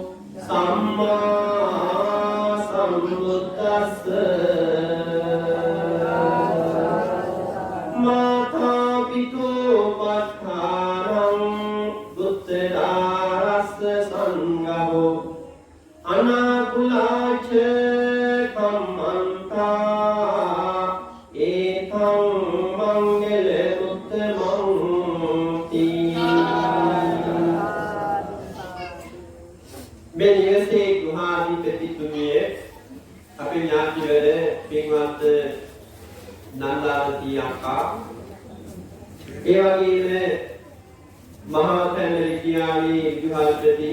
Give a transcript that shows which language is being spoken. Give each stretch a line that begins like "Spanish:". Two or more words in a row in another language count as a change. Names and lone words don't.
Pali: සම්මා සම්බුද්දස්ස මාතා පිතෝ පත්තාරං බුද්ධදාරස්ස සංඝෝ අනාකුලාච කම්මන්තා ඒතං මංගල උත්තමංති
Sinhala: මෙනියසේ ගුහාධිපතිතුමිය අපේ ඥාතිවර පින්වත් නන්දාවතී අක්කා ඒ වගේම මහා තැන්නලි කියාවේ විහාරපති